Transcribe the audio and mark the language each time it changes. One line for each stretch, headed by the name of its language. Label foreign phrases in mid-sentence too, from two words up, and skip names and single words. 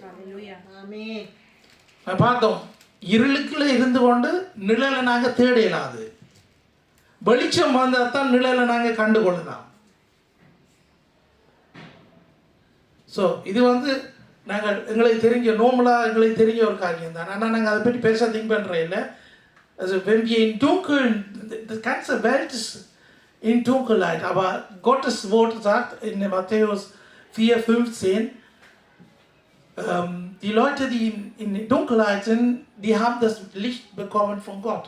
Tamil: பார்த்தோம், இருளுக்குள்ள இருந்து கொண்டு நிழலை நாங்கள் தேட இயலாது. வெளிச்சம் வந்தால் தான் நிழலை நாங்கள் கண்டுகொள்ளலாம். ஸோ இது நாங்கள் எங்களுக்கு தெரிஞ்ச நோமலாக எங்களுக்கு தெரிஞ்ச ஒரு காரியம் தான். ஆனால் நாங்கள் அதை பற்றி பேச திங்க் பண்ணுறோம் இல்லை.
German: Also wenn wir in Dunkeln, die ganze Welt ist in Dunkelheit, aber Gottes Wort sagt in Matthäus 4,15, die Leute, die in Dunkelheit sind, die haben das Licht bekommen von Gott.